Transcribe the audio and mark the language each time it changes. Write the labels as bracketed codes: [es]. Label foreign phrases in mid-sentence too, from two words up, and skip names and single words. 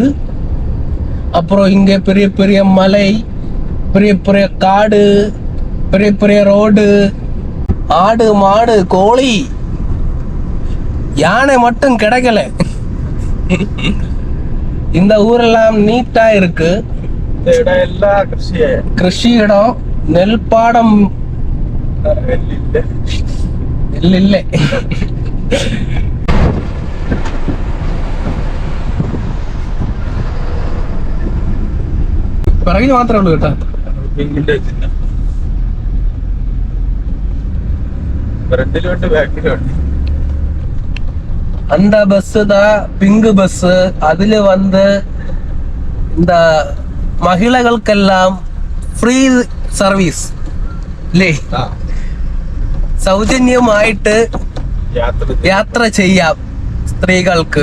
[ta] அப்புறம் இங்க பெரிய பெரிய மலை, பெரிய பெரிய காடு, பெரிய பெரிய ரோடு, ஆடு மாடு கோழி யானை மட்டும் கிடைக்கல. இந்த ஊரெல்லாம் நீட்டா இருக்கு. இந்த இடம் எல்லாம் கிருஷி இடம். நெல் பாடம் இல்ல. [ml] പിറകിൽ മാത്രമേ ഉള്ളൂ കേട്ടോ. ഫ്രണ്ടിലോട്ട് ബാക്കിലോട്ട്. [ta] அந்த பஸ் தான் பிங்க் பஸ். அதுல வந்து இந்த மகிளைகளுக்கெல்லாம் [ml] ഫ്രീ സർവീസ് അല്ലേ, സൗജന്യമായിട്ട് യാത്ര ചെയ്യാം സ്ത്രീകൾക്ക്.